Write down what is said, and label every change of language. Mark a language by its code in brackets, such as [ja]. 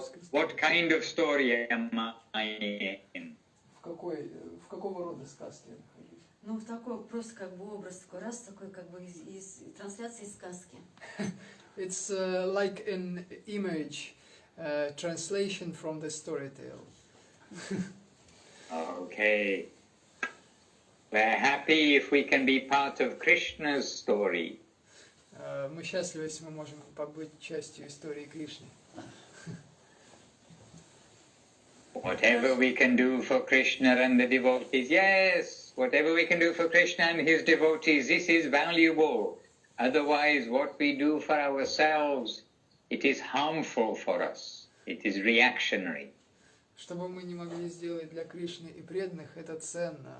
[en] What kind of story am I in? [ru] В какого рода сказки я нахожусь? Ну, в такой просто как бы образ такой, раз такой как бы из трансляции из сказки. [en] It's like an image, translation from the story tale. Okay. We're happy if we can be part of Krishna's story. [ru] Мы счастливы, если мы можем побыть частью истории Кришны. [en] Whatever we can do for Krishna and the devotees, yes, whatever we can do for Krishna and his devotees, this is valuable. Otherwise, what we do for ourselves, it is harmful for us. It is reactionary. [ru] Что бы мы ни могли сделать для Кришны и преданных, это ценно.